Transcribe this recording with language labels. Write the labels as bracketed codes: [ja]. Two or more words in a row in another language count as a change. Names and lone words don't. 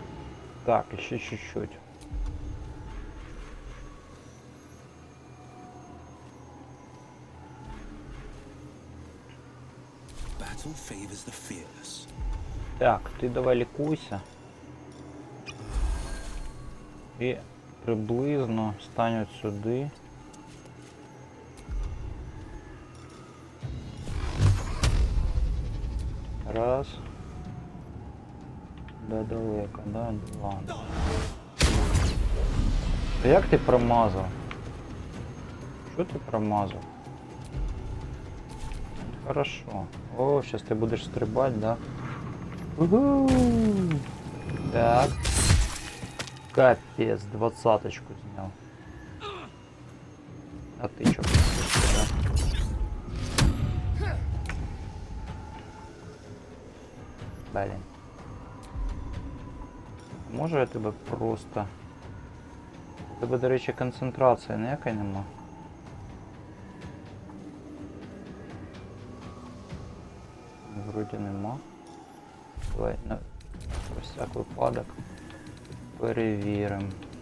[ru] Так, еще чуть-чуть. [en] Battle favors the fearless. [uk] Так, ти давай лікуйся. І приблизно стань от сюди. Раз. [ru] Да далеко, да? Ладно. [uk] А як ти промазав? Що ти промазав? [ru] Хорошо. О, сейчас ты будешь стрибать, да? Угу. Так. Капец, 20-очку снял. А ты чё? Блин. [uk] Може я тебе просто... У тебе, до речі, концентрація ніяка нема. Вроді нема. Давай на всяк випадок перевіримо.